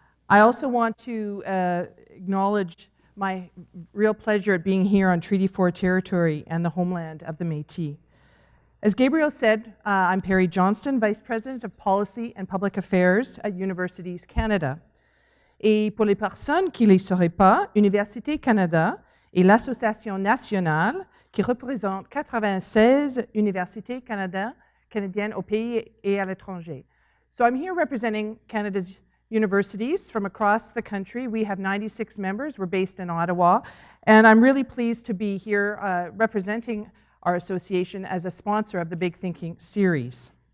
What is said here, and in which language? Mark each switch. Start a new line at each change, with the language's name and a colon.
English: I also want to acknowledge my real pleasure at being here on Treaty 4 territory and the homeland of the Métis. As Gabriel said, I'm Perry Johnston, Vice President of Policy and Public Affairs at Universities Canada.
French: Et pour les personnes qui ne le sauraient pas, Université Canada est l'association nationale qui représente 96 universités canadiennes au pays et à l'étranger.
English: So I'm here representing Canada's universities from across the country. We have 96 members. We're based in Ottawa. And I'm really pleased to be here representing our association as a sponsor of the Big Thinking series.